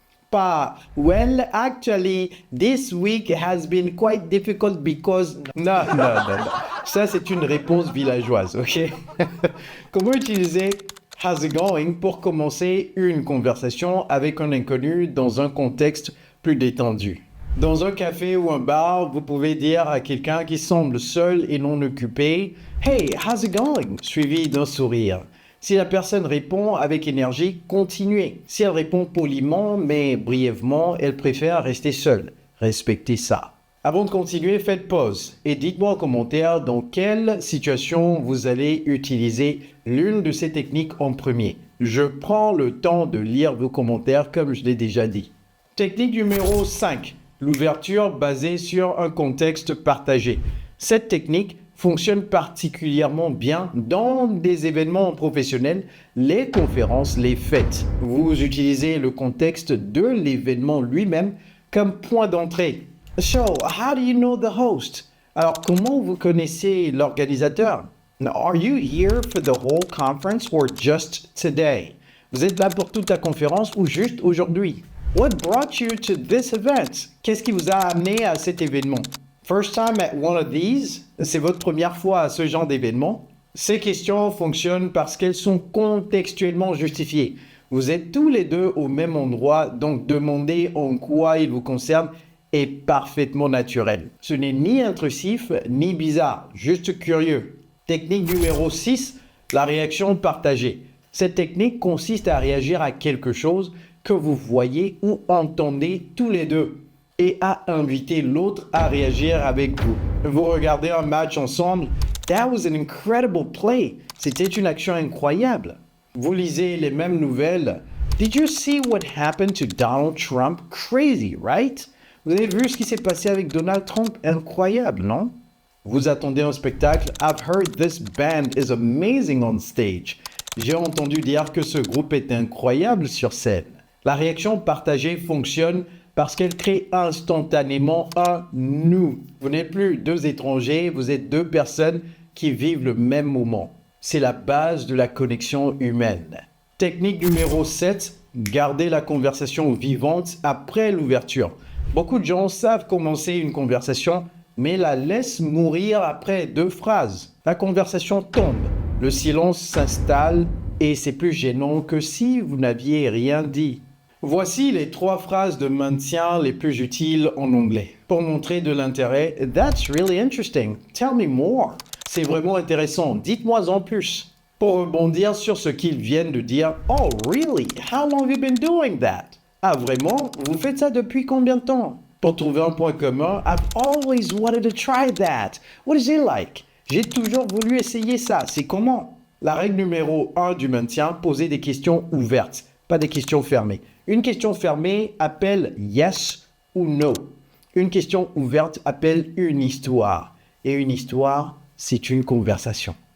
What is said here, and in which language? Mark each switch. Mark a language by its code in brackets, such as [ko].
[en] Pas well, actually, this week has been quite difficult because. [fr] Non, non, non, non. Ça, c'est une réponse villageoise, ok? Comment utiliser [en] how's it going [fr] pour commencer une conversation avec un inconnu dans un contexte plus détendu? Dans un café ou un bar, vous pouvez dire à quelqu'un qui semble seul et non occupé [en] Hey, how's it going? [fr] Suivi d'un sourire. Si la personne répond avec énergie, continuez. Si elle répond poliment mais brièvement, elle préfère rester seule. Respectez ça. Avant de continuer, faites pause et dites-moi en commentaire dans quelle situation vous allez utiliser l'une de ces techniques en premier. Je prends le temps de lire vos commentaires comme je l'ai déjà dit. Technique numéro 5. L'ouverture basée sur un contexte partagé. Cette technique fonctionne particulièrement bien dans des événements professionnels, les conférences, les fêtes. Vous utilisez le contexte de l'événement lui-même comme point d'entrée. [en] So, how do you know the host? [fr] Alors, comment vous connaissez l'organisateur? [en] Are you here for the whole conference or just today? [fr] Vous êtes là pour toute la conférence ou juste aujourd'hui? [en] What brought you to this event? [fr] Qu'est-ce qui vous a amené à cet événement? [en] First time at one of these? [fr] C'est votre première fois à ce genre d'événement? Ces questions fonctionnent parce qu'elles sont contextuellement justifiées. Vous êtes tous les deux au même endroit, donc demander en quoi il vous concerne est parfaitement naturel. Ce n'est ni intrusif, ni bizarre, juste curieux. Technique numéro 6, la réaction partagée. Cette technique consiste à réagir à quelque chose que vous voyez ou entendez tous les deux et à inviter l'autre à réagir avec vous. Vous regardez un match ensemble. [en] That was an incredible play. [fr] C'était une action incroyable. Vous lisez les mêmes nouvelles. [en] Did you see what happened to Donald Trump? Crazy, right? [fr] Vous avez vu ce qui s'est passé avec Donald Trump? Incroyable, non? Vous attendez un spectacle. [en] I've heard this band is amazing on stage. [fr] J'ai entendu dire que ce groupe est incroyable sur scène. La réaction partagée fonctionne parce qu'elle crée instantanément un nous. Vous n'êtes plus deux étrangers, vous êtes deux personnes qui vivent le même moment. C'est la base de la connexion humaine. Technique numéro 7, garder la conversation vivante après l'ouverture. Beaucoup de gens savent commencer une conversation, mais la laissent mourir après 2 phrases. La conversation tombe, le silence s'installe et c'est plus gênant que si vous n'aviez rien dit. Voici les 3 phrases de maintien les plus utiles en anglais. Pour montrer de l'intérêt, [en] That's really interesting. Tell me more. [fr] C'est vraiment intéressant. Dites-moi en plus. Pour rebondir sur ce qu'ils viennent de dire, [en] Oh, really? How long have you been doing that? [fr] Ah, vraiment? Vous faites ça depuis combien de temps? Pour trouver un point commun, [en] I've always wanted to try that. What is it like? [fr] J'ai toujours voulu essayer ça. C'est comment? La règle numéro 1 du maintien, poser des questions ouvertes, pas des questions fermées. Une question fermée appelle yes ou no. Une question ouverte appelle une histoire. Et une histoire, c'est une conversation.